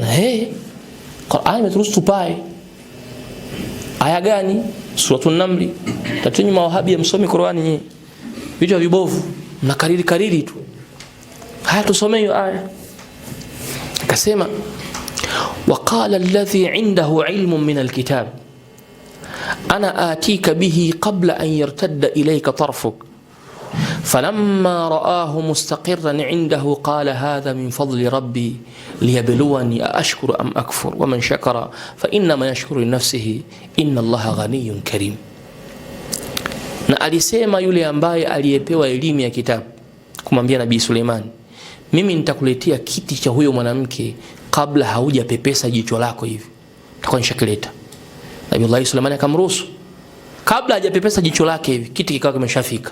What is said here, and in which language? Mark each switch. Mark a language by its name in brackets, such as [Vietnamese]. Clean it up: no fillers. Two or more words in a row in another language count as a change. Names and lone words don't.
[Swahili] Qur'an imeturuhusu tupae. Aya gani? [Arabic] سورة النمل. [Swahili] Tatunyi mawahabi ya msomi Qur'ani nyinyi. Vitu vibovu, mnakariri tu. Haya tusome hiyo aya. [Arabic] Akasema وقال الذي عنده علم من الكتاب أنا آتيك به قبل أن يرتد إليك طرفك فلما رآه مستقرا عنده قال هذا من فضل ربي ليبلوني أأشكر أم أكفر ومن شكر فإنما يشكر لنفسه إن الله غني كريم. [Swahili] Na alisema yule ambaye aliyepewa elimu ya kitabu kumwambia Nabii Suleiman, mimi nitakuletea kiti cha huyo mwanamke kabla haujapepesa jicho lako hivi, nitakuwa nishakileta. Nabii Suleiman akamruhusu, kabla hajapepesa jicho lake hivi kiti kikawa kimeshafika.